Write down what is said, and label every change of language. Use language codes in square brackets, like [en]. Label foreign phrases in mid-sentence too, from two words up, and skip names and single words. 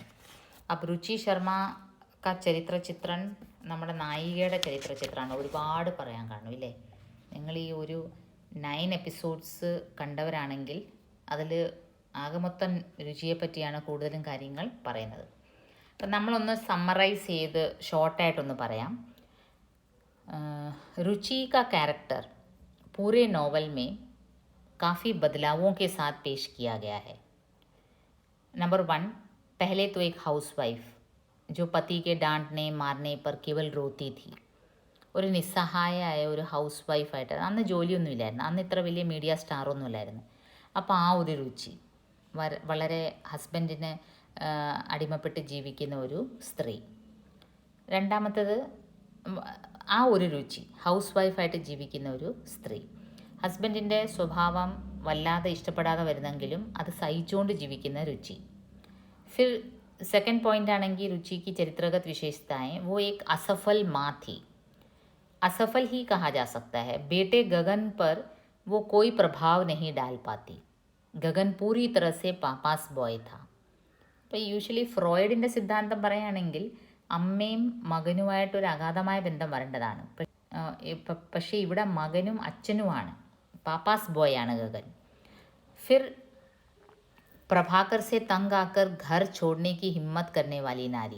[ml] അപ്പോൾ രുചി ശർമ്മ [hi] का चरित्र चित्रण [ml] നമ്മുടെ നായികയുടെ ചരിത്ര ചിത്രമാണ്. ഒരുപാട് പറയാൻ കാണും ഇല്ലേ? നിങ്ങൾ ഈ ഒരു 9 എപ്പിസോഡ്സ് കണ്ടവരാണെങ്കിൽ അതിൽ ആകെ മൊത്തം രുചിയെ പറ്റിയാണ് കൂടുതലും കാര്യങ്ങൾ പറയുന്നത്. അപ്പം നമ്മളൊന്ന് സമ്മറൈസ് ചെയ്ത് ഷോർട്ടായിട്ടൊന്ന് പറയാം. [hi] रुचि का कैरेक्टर पूरे नॉवल में काफ़ी बदलावों के साथ पेश किया गया है. नंबर 1, पहले तो एक हाउसवाइफ जो पति के डांटने मारने पर केवल रोती थी. [ml] ഒരു നിസ്സഹായയായ ഒരു ഹൗസ് വൈഫായിട്ട്, അന്ന് ജോലിയൊന്നുമില്ലായിരുന്നു, അന്ന് ഇത്ര വലിയ മീഡിയ സ്റ്റാറൊന്നുമില്ലായിരുന്നു. അപ്പോൾ ആ ഒരു രുചി, വളരെ ഹസ്ബൻഡിന് അടിമപ്പെട്ട് ജീവിക്കുന്ന ഒരു സ്ത്രീ. രണ്ടാമത്തേത് ആ ഒരു രുചി, ഹൗസ് വൈഫായിട്ട് ജീവിക്കുന്ന ഒരു സ്ത്രീ. ഹസ്ബൻഡിൻ്റെ സ്വഭാവം വല്ലാതെ ഇഷ്ടപ്പെടാതെ വരുന്നെങ്കിലും അത് സഹിച്ചുകൊണ്ട് ജീവിക്കുന്ന രുചി. [hi] फिर [en] second point [hi] आनेंगी रुचि की चरित्रगत विशेषताएं. वो एक असफल माँ थी. असफल ही कहा जा सकता है. बेटे गगन पर वो कोई प्रभाव नहीं डाल पाती. गगन पूरी तरह से [en] papa's boy [hi] था. [ml] ഇപ്പോൾ യൂഷ്വലി ഫ്രോയിഡിൻ്റെ സിദ്ധാന്തം പറയുകയാണെങ്കിൽ അമ്മയും മകനുമായിട്ടൊരു അഗാധമായ ബന്ധം വരേണ്ടതാണ്. പക്ഷേ ഇവിടെ മകനും അച്ഛനുമാണ്. [en] papa's boy [ml] ആണ് ഗഗൻ. [hi] फिर प्रभाकर से तंग आकर घर छोड़ने की हिम्मत करने वाली नारी.